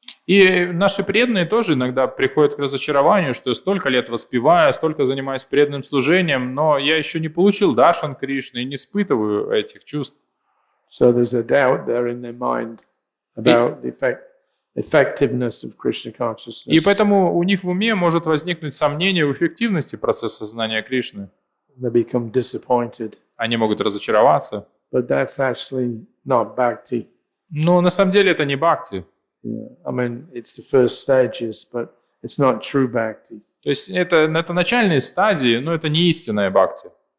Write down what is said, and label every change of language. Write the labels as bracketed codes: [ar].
[ru] И наши преданные тоже иногда приходят к разочарованию, что я столько лет воспеваю, столько занимаюсь преданным служением, но я еще не получил даршан Кришны и не испытываю этих чувств. [en] So there's a doubt there in their mind about the effectiveness of Krishna consciousness. [ru] И поэтому у них в уме может возникнуть сомнение в эффективности процесса знания Кришны. [en] They become disappointed. [ru] Они могут разочароваться. [en] But that's actually not bhakti. [ru] Но на самом деле это не бхакти. [en] Yeah. I mean, it's the first stages, but it's not true bhakti. [ru] То есть это начальные стадии, но это не истинная бхакти.